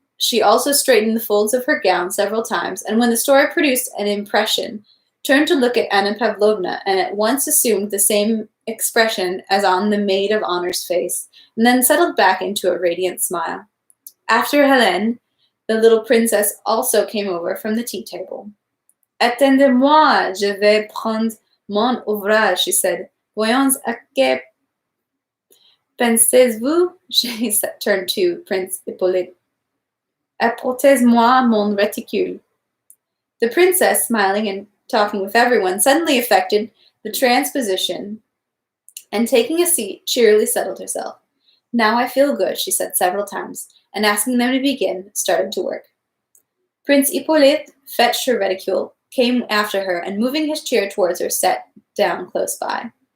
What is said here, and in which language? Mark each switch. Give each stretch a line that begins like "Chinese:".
English: She also straightened the folds of her gown several times, and when the story produced an impression, turned to look at Anna Pavlovna and at once assumed the same expression as on the maid of honor's face, and then settled back into a radiant smile. After Hélène, the little princess also came over from the tea table.
French: Attendez-moi, je vais prendre mon ouvrage,
English: she said.
French: Voyons à que pensez-vous?
English: She turned to Prince Hippolyte.
French: Apportez-moi mon réticule.
English: The princess, smiling and talking with everyone, suddenly effected the transposition and taking a seat, cheerily settled herself. Now I feel good, she said several times, and asking them to begin, started to work. Prince Hippolyte fetched her reticule, came after her, and moving his chair towards her, sat down close by.